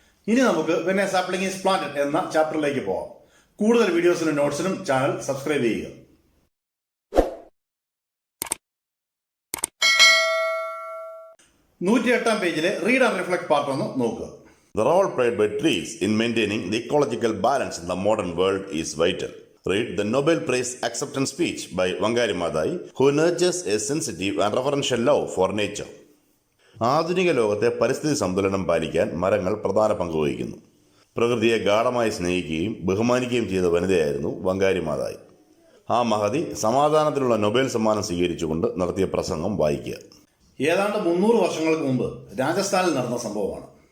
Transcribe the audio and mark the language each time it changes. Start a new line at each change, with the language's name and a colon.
Malayalam: ഇനി നമുക്ക് when A sapling is planted എന്ന ചാപ്റ്ററിലേക്ക് പോകാം. കൂടുതൽ വീഡിയോസിനും നോട്ട്സിനും ചാനൽ സബ്സ്ക്രൈബ് ചെയ്യുക. 108-ാം പേജിലെ റീഡ് ആൻഡ് റിഫ്ലക്ട് പാർട്ട് ഒന്ന് നോക്കുക.
English: The role played by trees in maintaining the ecological balance in the modern world is vital. Read the Nobel Prize acceptance speech by Wangari Maathai, who nurtures a sensitive and reverential love for nature.
Malayalam: ആധുനിക ലോകത്തെ പരിസ്ഥിതി സന്തുലനം പാലിക്കാൻ മരങ്ങൾ പ്രധാന പങ്ക് വഹിക്കുന്നു. പ്രകൃതിയെ ഗാഢമായി സ്നേഹിക്കുകയും ബഹുമാനിക്കുകയും ചെയ്ത വനിതയായിരുന്നു വങ്കാരി മാതായി. ആ മഹതി സമാധാനത്തിനുള്ള നൊബേൽ സമ്മാനം സ്വീകരിച്ചുകൊണ്ട് നടത്തിയ പ്രസംഗം വായിക്കുക. ഏതാണ്ട് 300 വർഷങ്ങൾക്ക് മുമ്പ് രാജസ്ഥാനിൽ നടന്ന സംഭവമാണ്.